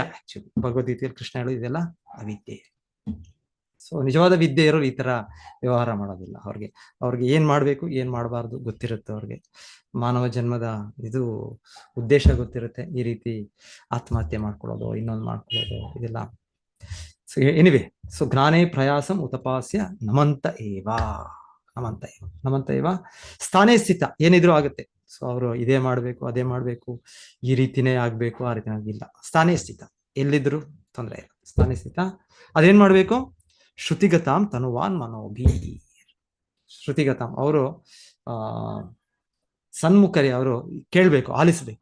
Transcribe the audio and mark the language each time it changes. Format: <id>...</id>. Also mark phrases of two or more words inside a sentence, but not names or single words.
<kn>ಆಕ್ಚುಲಿ ಭಗವದ್ಗೀತೆಯಲ್ಲಿ ಕೃಷ್ಣ ಹೇಳೋದು ಇದೆಲ್ಲ ಅವಿದ್ಯೆ. ಸೊ ನಿಜವಾದ ವಿದ್ಯೆ ಇರೋರು ಈ ತರ ವ್ಯವಹಾರ ಮಾಡೋದಿಲ್ಲ. ಅವ್ರಿಗೆ ಏನ್ ಮಾಡ್ಬೇಕು, ಏನ್ ಮಾಡಬಾರ್ದು ಗೊತ್ತಿರುತ್ತೆ. ಅವ್ರಿಗೆ ಮಾನವ ಜನ್ಮದ ಇದು ಉದ್ದೇಶ ಗೊತ್ತಿರುತ್ತೆ. ಈ ರೀತಿ ಆತ್ಮಹತ್ಯೆ ಮಾಡ್ಕೊಳ್ಳೋದು, ಇನ್ನೊಂದು ಮಾಡ್ಕೊಳ್ಳೋದು, ಇದೆಲ್ಲ.</kn> <en>so anyway, so</en> <sa>ಜ್ಞಾನೇ ಪ್ರಯಾಸಂ ಉತಪಾಸ್ಯ ನಮಂತ ಏವ ಸ್ಥಾನೇ ಸ್ಥಿತ,</sa> <kn>ಏನಿದ್ರು ಆಗುತ್ತೆ. ಸೊ ಅವರು ಇದೇ ಮಾಡ್ಬೇಕು, ಅದೇ ಮಾಡ್ಬೇಕು, ಈ ರೀತಿನೇ ಆಗ್ಬೇಕು, ಆ ರೀತಿ ಆಗಿಲ್ಲ.</kn> <sa>ಸ್ಥಾನೇ ಸ್ಥಿತ,</sa> <kn>ಎಲ್ಲಿದ್ರು ತೊಂದರೆ ಇಲ್ಲ.</kn> <sa>ಸ್ಥಾನೇ ಸ್ಥಿತ</sa> <kn>ಅದೇನ್ ಮಾಡ್ಬೇಕು,</kn> <sa>ಶ್ರುತಿಗತಾಂ ತನುವಾನ್ ಮನೋಭಿ.</sa> <kn>ಶ್ರುತಿಗತಾಂ ಅವರು ಸನ್ಮುಖರಿ, ಅವರು ಕೇಳ್ಬೇಕು, ಆಲಿಸ್ಬೇಕು.</kn>